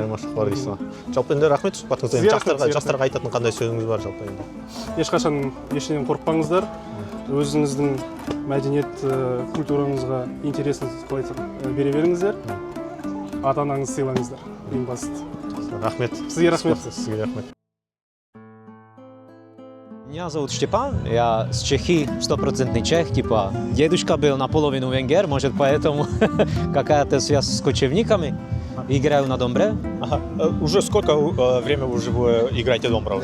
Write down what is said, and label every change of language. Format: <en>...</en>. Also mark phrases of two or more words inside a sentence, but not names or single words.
<kk>Айырмашылық бар дейсіз ба? Жалпы енді рахмет сұхбатыңызға. Жастарға айтатын қандай сөзіңіз бар жалпы енді? Ешқашан ештеңеден қорықпаңыздар. Өзіңіздің мәдениет культураңызға интересіңізді бере беріңіздер. Ата-анаңызды сыйлаңыздар. Ең басты. Рахмет. Сізге рахмет. Сізге рахмет.</kk> <ru>Меня зовут Штепан, я с Чехии, 100% чех, типа дедушка был наполовину венгер, может поэтому какая-то связь с кочевниками. Играю на домбре. Уже сколько времени вы играете домбру?</ru>